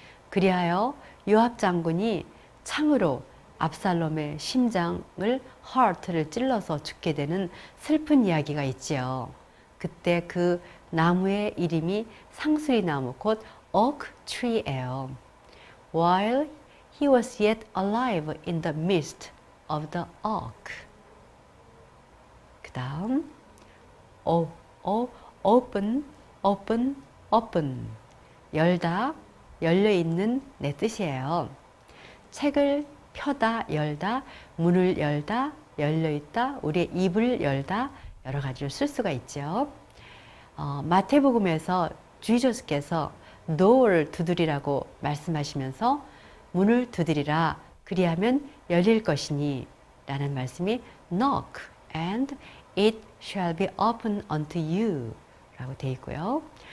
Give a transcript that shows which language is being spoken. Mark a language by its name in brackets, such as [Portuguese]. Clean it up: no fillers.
[Korean] 그리하여 요압 장군이 창으로 압살롬의 심장을 heart를 찔러서 죽게 되는 슬픈 이야기가 있지요. 그때 그 나무의 이름이 상수리 나무 곧 oak tree예요. [English] While he was yet alive in the midst of the oak. [Korean] 그 다음 [English] open, open, open. [Korean] 열다, 열려있는 내 뜻이에요. 책을 펴다, 열다, 문을 열다, 열려있다, 우리의 입을 열다 여러 가지로 쓸 수가 있죠. 마태복음에서 주지스께서 door를 두드리라고 말씀하시면서 문을 두드리라 그리하면 열릴 것이니 라는 말씀이 [English] knock and it shall be opened unto you [Korean] 라고 되어 있고요.